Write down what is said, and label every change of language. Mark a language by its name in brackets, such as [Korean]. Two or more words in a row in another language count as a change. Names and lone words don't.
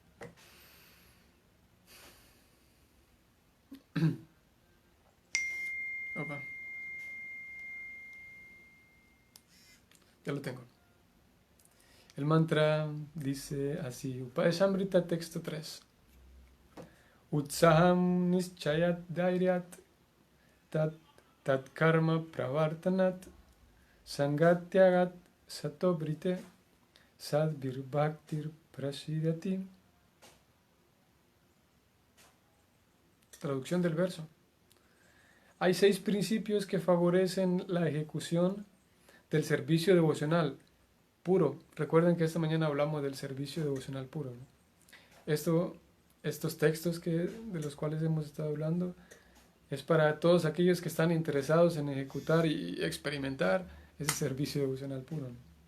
[Spanish] Opa. Ya lo tengo. El mantra dice así, Upadeshamrita texto 3. [Sanskrit] Utsaham nischayat dairyat tat karma pravartanat sangatyagat satobrite sadvir bhaktir prasidati. [Spanish] Traducción del verso. Hay 6 principios que favorecen la ejecución del servicio devocional puro. Recuerden que esta mañana hablamos del servicio devocional puro, ¿no? Estos textos de los cuales hemos estado hablando es para todos aquellos que están interesados en ejecutar y experimentar ese servicio devocional puro, ¿no?